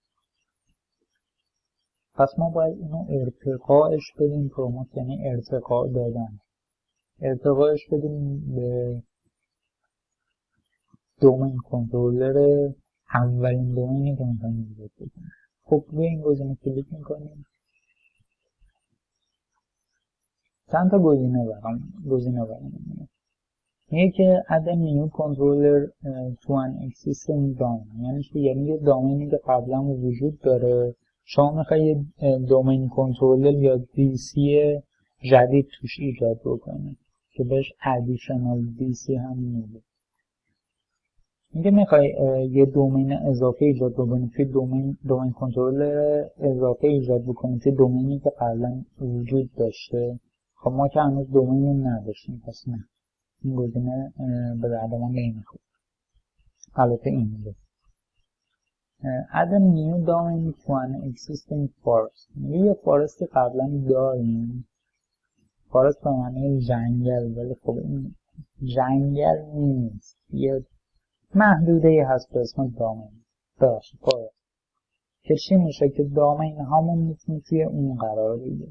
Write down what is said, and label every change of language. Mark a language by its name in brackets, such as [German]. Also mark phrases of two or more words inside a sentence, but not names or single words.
[Persian] پس ما باید اینو ارتقاش بدیم، پروموت یعنی ارتقا دادن، ارتقاش بدیم به دومین کنترلر، اولین دومینی که میخوایم ایجاد بکنیم. خب روی این گزینه کلیک میکنیم. چند تا گزینه برام میگه که [English] add a new controller to an existing domain، [Persian] یعنی یه دامینی که قبلا وجود داره شما میخوایی دومین کنترلر یا دیسی جدید توش ایجاد بکنید که بهش additional دیسی هم میگه. میگه میخوای یه دومین اضافه ایجاد بکنی توی دومین کنترلر اضافه ایجاد بکنی توی دومینی که قبلا وجود داشته. خب ما که هنوز دومین نداشتیم، پس نه، این گزینه به درد ما نمیخوره. البته این میگه [English] add a new domain to an existing forest. [Persian] یه فارستی قبلا داریم، فارست به معنی جنگل، ولی خب این جنگل نیست، یه محدوده هست به اسم دامین فارست که چی میشه که دامین هامون میتونه توی اون قرار بگیره.